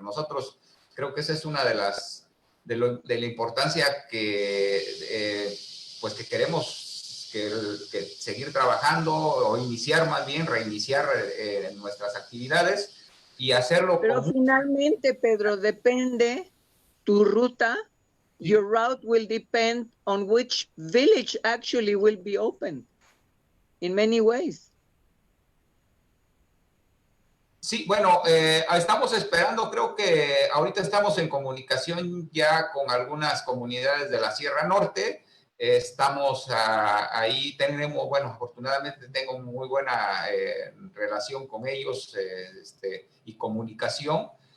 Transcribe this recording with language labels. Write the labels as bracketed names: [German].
[Spanish] Nosotros creo que esa es una de la importancia que pues que queremos que seguir trabajando o iniciar más bien, reiniciar nuestras actividades y hacerlo. Pero finalmente, Pedro, depende tu ruta. Sí. [English] Your route will depend on which village actually will be open in many ways. [Spanish] Sí, bueno, estamos esperando, creo que ahorita estamos en comunicación ya con algunas comunidades de la Sierra Norte. Estamos ahí, tenemos, bueno, afortunadamente tengo muy buena relación con ellos y comunicación.